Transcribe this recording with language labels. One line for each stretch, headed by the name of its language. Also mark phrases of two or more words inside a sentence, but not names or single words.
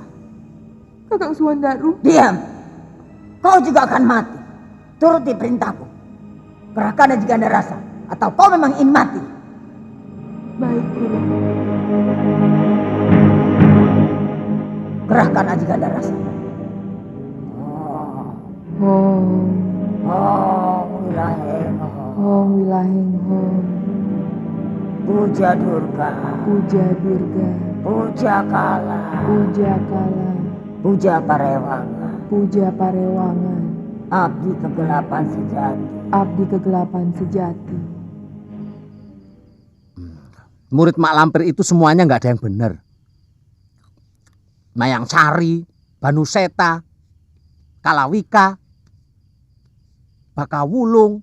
Indonesian: Kakang Suwandaru. Diam. Kau juga akan mati. Turuti perintahku. Kerahkan Aji Ganda Rasa, atau kau memang ingin mati. Baik, Guru. Kerahkan Aji Ganda Rasa. Hong Wilaheng Hong. Puja Durga. Puja Durga. Puja Kala. Puja Kala. Puja Parewangan. Puja Parewangan. Abdi kegelapan sejati. Abdi kegelapan sejati. Murid Mak Lampir itu semuanya nggak ada yang benar. Mayang Sari, Banuseta, Kalawika, Bakawulung.